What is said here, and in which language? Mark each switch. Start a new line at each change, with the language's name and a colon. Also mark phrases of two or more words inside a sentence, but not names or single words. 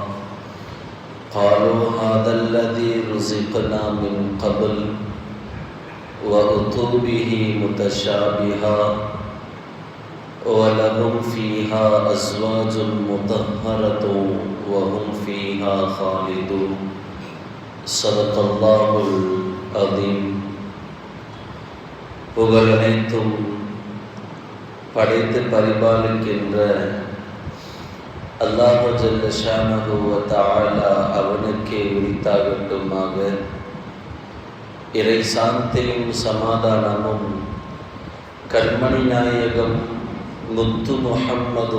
Arabic: قالوا هذا الذي رزقنا من قبل وأتوا به متشابها ولهم فيها أزواج مطهرة وهم فيها خالدون. صدق الله العظيم.
Tamil: புகழனைத்தும் படைத்து பரிபாலிக்கின்ற
Arabic: الله جل شأنه وتعالى
Tamil: அவனுக்கே உரித்தாகட்டுமாக. இறை சாந்தியும் சமாதானமும் கண்மணி நாயகம் முத்து முஹம்மது